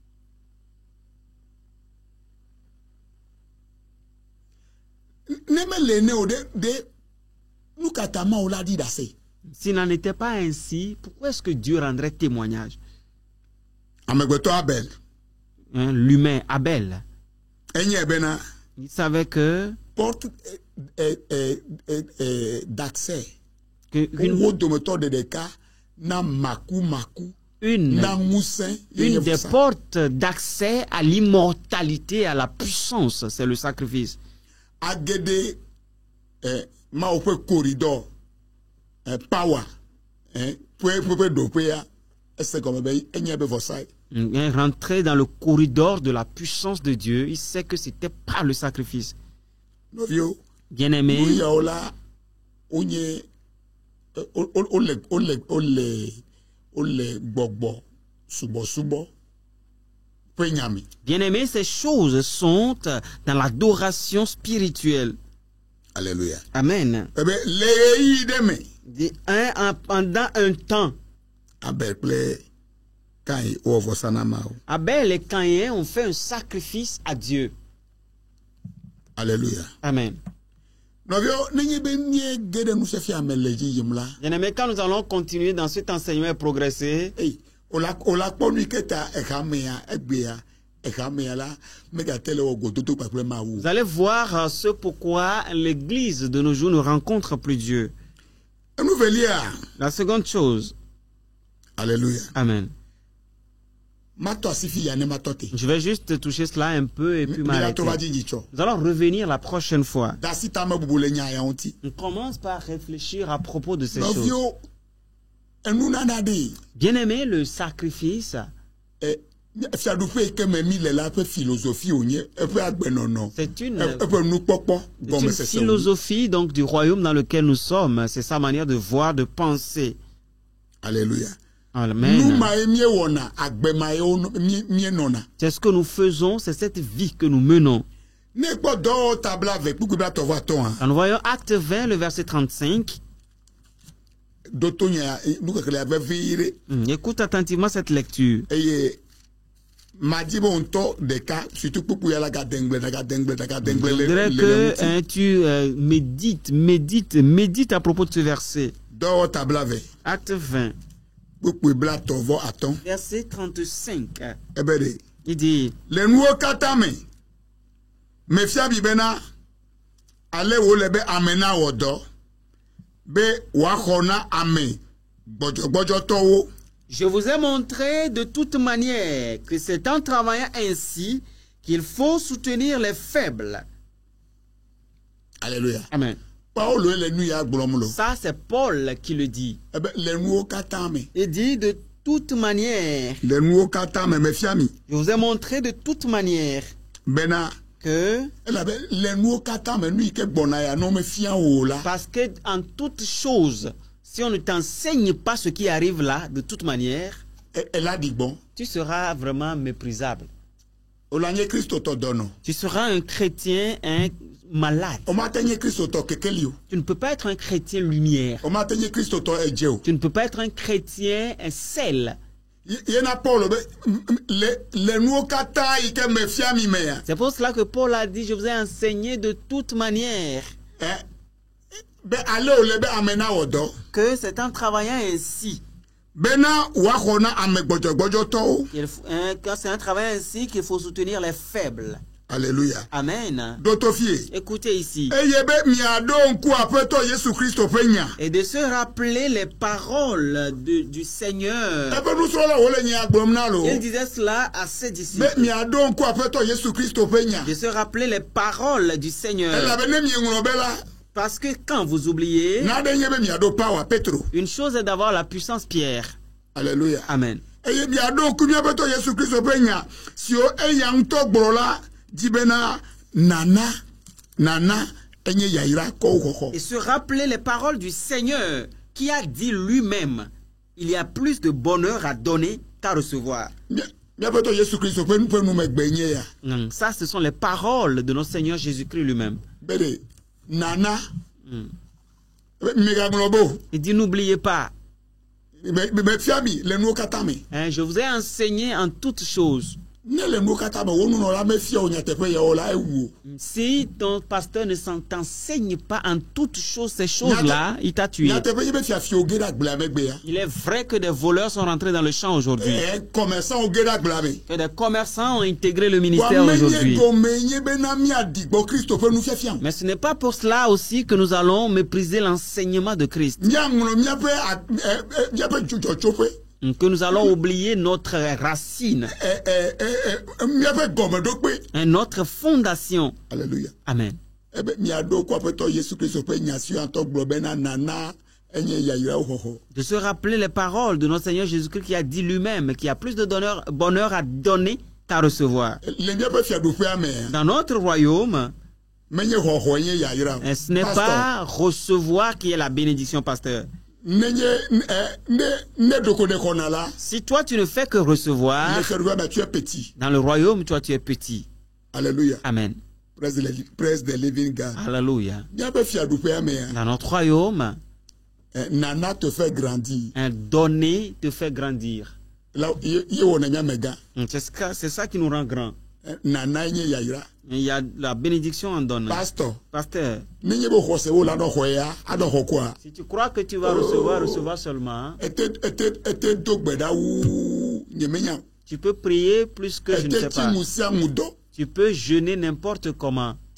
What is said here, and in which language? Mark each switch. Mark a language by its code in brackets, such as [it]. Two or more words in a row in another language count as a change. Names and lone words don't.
[fr] S'il n'en était pas ainsi, pourquoi est-ce que Dieu rendrait témoignage? L'humain, Abel, il savait que porte d'accès qu'une une [ee] na ŋusẽ ye [fr] des [ee] nye vɔsa. [fr] portes d'accès à l'immortalité, à la puissance, c'est le sacrifice. [ee] Agede ma ƒe [en] corridor power [ee] ƒe ɖoƒea ese gɔme be enye be vɔsae. [fr] Rentrer dans le corridor de la puissance de Dieu, il sait que c'était pas le sacrifice. [ee] Nɔviwo [fr] Bien-aimé, [ee] nu yawo la wonye wole gbɔgbɔ subɔsubɔ ƒe nyami. [fr] bien-aimé, ces choses sont dans l'adoration spirituelle. Alléluia. Amen. [ee] Ebe le ɣeyiɣi ɖe me [fr] Pendant un temps, [ee] Abel kple Kain wɔ vɔsa na Mawu. [fr] Abel et Caïn ont fait un sacrifice à Dieu. Alléluia. Amen. [ee] Nɔviwo nenye be míege ɖe nufiafia me le edzi yim la, [fr] Bien-aimé, quand nous allons continuer dans cet enseignement et progresser, [ee] wola kpɔ nu yi ke ta examea egbea examea la megate le wɔ gododo kpakple Mawu. [fr] vous allez voir ce pourquoi l'Église de nos jours ne rencontre plus Dieu. [ee] Enuvelia. [fr] La seconde chose, Alléluia. Amen. [ee] Matɔ asi fi ya ne matɔ te. [fr] Je vais juste toucher cela un peu et puis [ee] Mi la to va [fr] m'arrêter. [ee] dzi nyitsɔ. [fr] Nous allons revenir la prochaine fois. [ee] Dasi tame bubu le nya ya ŋuti. [fr] On commence par réfléchir à propos de ces choses. [ee] Nɔviwo enunana de [fr] Bien-aimé, le sacrifice, [ee] fiaɖuƒe yi ke me mi le la ƒe philosophie wonye eƒe agbenɔnɔ [fr] c'est une [ee] eƒe nukpɔkpɔ gɔmesese. [fr] philosophie donc du royaume dans lequel nous sommes. C'est sa manière de voir, de penser. Alléluia. [ee] Nu Amen. ma ye míewɔna agbe ma ye míenɔna. [fr] C'est ce que nous faisons, c'est cette vie que nous menons. [ee] Ne kpɔ dɔwɔ tabla ve kpukpu bla tɔvɔ atɔ hã. [fr] Quand nous voyons Acte 20, le verset 35, [ee] Do to nya nukekele ya vevi ɖe [fr] écoute attentivement cette lecture. [ee] eye madi be ŋutɔ ɖeka surtout kpukpu ya la gadengble [fr] Je le voudrais le que [ee] ŋuti. [fr] tu médites à propos de ce verset. [ee] Dɔwɔ tabla ve [fr] Acte 20, [ee] kpukpu bla tɔvɔ atɔ [fr] verset 35. [ee] ebe ɖe. [fr] Il dit, [ee] Le nuwo katã me mefia mi bena ale wole be ame na wɔ dɔ be wòaxɔ na ame gbɔdzɔgbɔdzɔtɔwo. [fr] je vous ai montré de toute manière que c'est en travaillant ainsi qu'il faut soutenir les faibles. Alléluia. Amen. [ee] Paulo le nu ya gblɔm lo. [fr] Ça, c'est Paul qui le dit. [ee] Ebe le nuwo katã me. [fr] Il dit de toute manière. [ee] Le nuwo katã me mefia mi [fr] Je vous ai montré de toute manière [ee] bena [fr] que, [ee] elabe le nuwo katã me nu yi ke gbɔna ya no mefia wo la. [fr] parce que en toute chose, si on ne t'enseigne pas ce qui arrive là, de toute manière, [ee] Ela di gbɔn. [fr] tu seras vraiment méprisable. [ee] Ola nye kristotɔ dɔnɔ. [fr] Tu seras un chrétien malade. [ee] O ma te nye kristotɔ kekeli o. [fr] Tu ne peux pas être un chrétien lumière. [ee] O ma te nye kristotɔ edze o. [fr] Tu ne peux pas être un chrétien sel. [ee] Yena Paulo be le nuwo katã yi ke mefia mi me ya. [fr] C'est pour cela que Paul a dit, je vous ai enseigné de toute manière. [ee] Be ale wòle be ame na wɔ dɔ. [fr] Que c'est en travaillant ainsi, [ee] Bena wòaxɔ na ame gbɔdzɔgbɔdzɔtɔwo. [fr] quand c'est un travail ainsi qu'il faut soutenir les faibles. Alléluia. Amen. [ee] Doto fie. [fr] Écoutez ici. [ee] Eye be miaɖo ŋku aƒetɔ Yesu Kristo ƒe nya. [fr] Et de se rappeler les paroles du Seigneur. [ee] Eƒe nusrɔ̃la wòle nya gblɔm na lo. [fr] Il disait cela à ses [ee] Be [fr] disciples. [ee] miaɖo ŋku aƒetɔ Yesu Kristo ƒe nya. [fr] De se rappeler les paroles du Seigneur. [ee] Elabe ne mieŋlɔ be la. [fr] Parce que quand vous oubliez, [ee] Naɖe nye be miaɖo power Petro. [fr] une chose est d'avoir la puissance Pierre. Alléluia. Amen. [ee] Eye miaɖo ŋku miaƒetɔ Yesu Kristo ƒe nya siwo eya ŋutɔ gblɔ la dzi bena nana enye yayra kɔwo xɔxɔ. [fr] Et se rappeler les paroles du Seigneur qui a dit lui-même, il y a plus de bonheur à donner qu'à recevoir. [ee] Miaƒetɔ Yesu Kristo ƒe numegbe nye ya. [fr] Ça, ce sont les paroles de notre Seigneur Jésus-Christ lui-même. [ee] Be ɖe nana megagblɔ be o. [fr] Il dit, n'oubliez pas, [ee] Mefia mi le nuwo katã me. [fr] je vous ai enseigné en toutes choses. [ee] Ne le nuwo katã me wo nunɔla mefia wo nyateƒe yawo la ewu o. [fr] Si ton pasteur ne t'enseigne pas en toutes choses ces choses-là, il t'a tué. [ee] Nyateƒe nye be fiafio ge ɖe agblea megbe ya. [fr] Il est vrai que des voleurs sont rentrés dans le champ aujourd'hui. [ee] Commerçant wo ge ɖe agblea me. [fr] Que des commerçants ont intégré le ministère [ee] Wa [fr] aujourd'hui. [ee] menye gome nye bena miaɖi gbɔ Kristo ƒe nufiafia. [fr] Mais ce n'est pas pour cela aussi que nous allons mépriser l'enseignement de Christ. [ee] Miaŋlɔ miaƒe dzɔdzɔtsoƒe. [fr] que nous allons oublier notre racine, [ee] miaƒe gɔmeɖokpe. [fr] notre fondation. Alléluia. Amen. [ee] Ebe miaɖo kó Aƒetɔ Yesu Kristo ƒe nya si ŋutɔ gblɔ bena nana enye yayrawo xɔxɔ. [fr] De se rappeler les paroles de notre Seigneur Jésus-Christ qui a dit lui-même qu'il y a plus de bonheur à donner qu'à recevoir. [ee] Le miaƒe fiaɖuƒea mea, [fr] Dans notre royaume, [ee] menye xɔxɔ nye yayra. [fr] ce n'est pas recevoir qui est la bénédiction, pasteur. [ee] Nenye ne ɖoko ne xɔna la, [fr] Si toi tu ne fais que recevoir, [ee] le fiaɖuƒea mea [fr] tu es petit. dans le royaume, toi tu es petit. Alléluia. Amen. [en] Praise the living God. Alléluia. [ee] Miaƒe fiaɖuƒea mea, [fr] Dans notre royaume, nana te fait grandir. un donner te fait grandir. [ee] La ye wɔna miamega. [fr] C'est ça qui nous rend grands. [ee] Nana nye yayra. [fr] Il y a la bénédiction en donnant. Pasteur, Pasteur, [ee] nenye be xɔsewo la ɖɔ xɔ ya, aɖɔ xɔ koa. [fr] si tu crois que tu vas recevoir seulement, [ee] Ete do gbe ɖa wu nyemenya. [fr] tu peux prier plus que je ne sais [ee] Ete ti [fr] pas. [ee] ŋu sia ŋu dɔ. [fr] Tu peux jeûner n'importe comment.